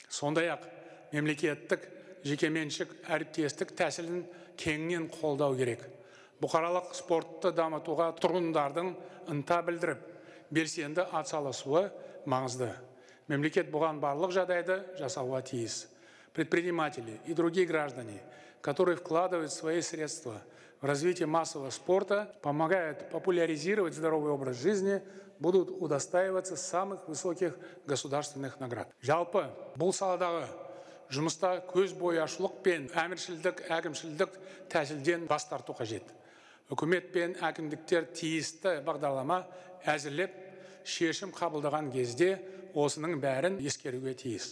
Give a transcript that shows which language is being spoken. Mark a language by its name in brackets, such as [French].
[Kazakh] Сондай-ақ мемлекеттік жекеменшік әріптестік тәсілін кеңінен қолдау керек. Бұқаралық спортты дамытуға тұрғындардың ынта білдіріп, белсенді атсалысуы маңызды. Мемлекет бұған барлық жағдайды жасауға тиіс. [Russian] Предприниматели и другие граждане, которые вкладывают свои средства в развитие массового спорта, помогают популяризировать здоровый образ жизни, будут удостаиваться самых высоких государственных наград. [Kazakh] Жалпы бұл саладағы жұмыста көз бояушылық пен әміршілдік, әкімшілдік тәсілден бас тарту қажет. Үкімет пен әкімдіктер тиісті бағдарлама әзірлеп, шешім қабылдаған кезде осының бәрін ескеруге тиіс.